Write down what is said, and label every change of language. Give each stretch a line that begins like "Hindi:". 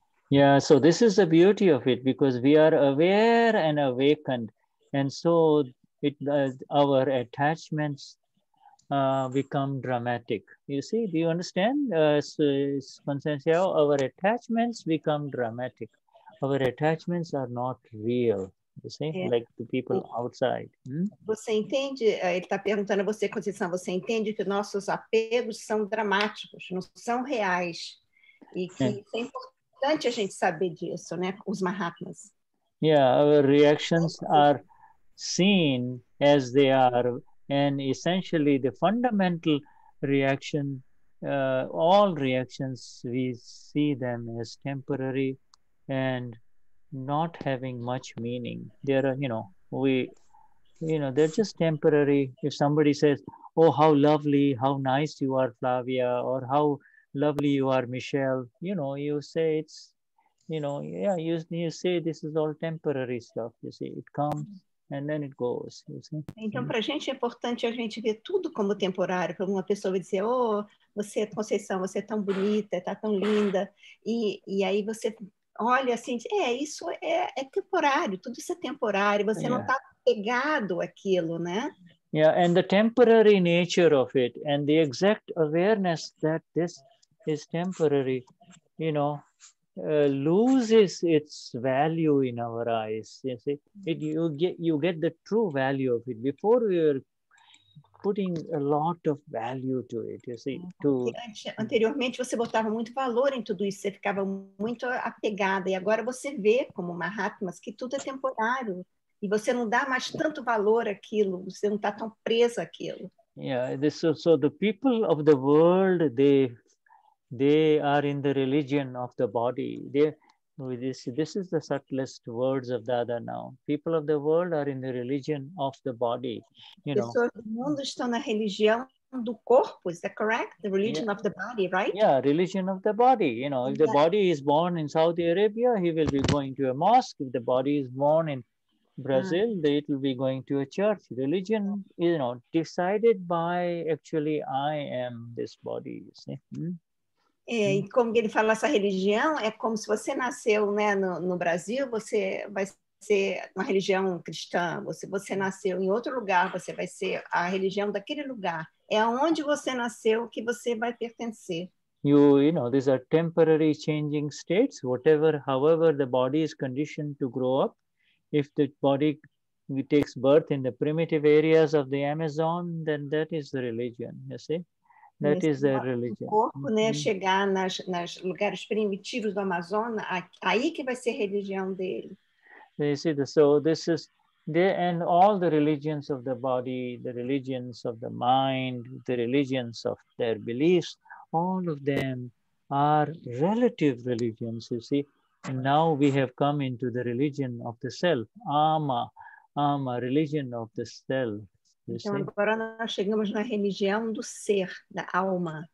English: yeah, so this is the beauty of it, because we are aware and awakened, and so our attachments become dramatic. You see, do you understand, Consencio? Our attachments become dramatic. Our attachments are not real, you see, like the people outside.
Portuguese: Você entende, ele está perguntando a você, Conceição, você entende que nossos apegos são dramáticos, não são reais, e que isso é importante a gente saber disso, né, os Mahatmas.
English: Yeah, our reactions are seen as they are, and essentially the fundamental reaction, all reactions, we see them as temporary and not having much meaning. They're, they're just temporary. If somebody says, oh, how lovely, how nice you are, Flavia, or how lovely you are, Michelle, you say it's, you say this is all temporary stuff, you see, it comes and then it goes, you see.
Portuguese: Então, para a gente é importante a gente ver tudo como temporário, para uma pessoa vai dizer, oh, você, Conceição, você é tão bonita, tá tão linda, e aí você olha assim, isso é temporário, tudo isso é temporário, você não está pegado àquilo, né?
English: Yeah, and the temporary nature of it, and the exact awareness that this is temporary, loses its value in our eyes. You see, you get the true value of it. Before we were putting a lot of value to it, you see.
Portuguese: Anteriormente você botava muito valor em tudo isso, você ficava muito apegada, e agora você vê como Mahatmas que tudo é temporário, e você não dá mais tanto valor àquilo, você não está tão presa àquilo.
English: Yeah, so the people of the world, they are in the religion of the body. This is the subtlest words of Dada now. People of the world are in the religion of the body.
Portuguese: Pessoas do mundo estão na religião do corpo,
English: is that correct? The religion of the body, right? Yeah, religion of the body. If the body is born in Saudi Arabia, he will be going to a mosque. If the body is born in Brazil, it will be going to a church. Religion, decided by actually I am this body, you see.
Portuguese: E como ele fala, essa religião é como se você nasceu, né, no Brasil, você vai ser uma religião cristã. Você nasceu em outro lugar, você vai ser a religião daquele lugar. É aonde você nasceu que você vai pertencer.
English: These are temporary changing states. However, the body is conditioned to grow up. If the body takes birth in the primitive areas of the Amazon, then that is the religion, you see. That is the religion.
Portuguese: O corpo, né, chegar nas lugares primitivos do Amazonas, aí que vai ser a religião dele.
English: You see, so this is there, and all the religions of the body, the religions of the mind, the religions of their beliefs, all of them are relative religions, you see. And now we have come into the religion of the self, ama, religion of the self.
Portuguese: Então agora nós chegamos na religião do ser, da alma.